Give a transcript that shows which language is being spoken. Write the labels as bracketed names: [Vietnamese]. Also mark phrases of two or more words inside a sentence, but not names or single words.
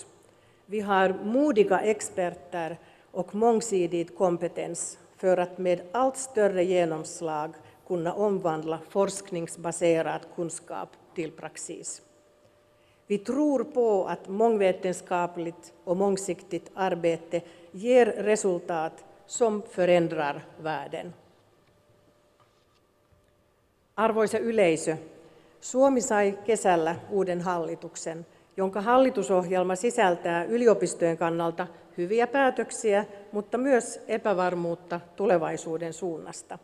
[Swedish] Vi har modiga experter och mångsidig kompetens för att med allt större genomslag kunna omvandla forskningsbaserad kunskap till praxis. Vi tror på att mångvetenskapligt och mångsiktigt arbete ger resultat som förändrar världen. [Finnish] Arvoisa yleisö, Suomi sai kesällä uuden hallituksen, jonka hallitusohjelma sisältää yliopistojen kannalta hyviä päätöksiä, mutta myös epävarmuutta tulevaisuuden suunnasta.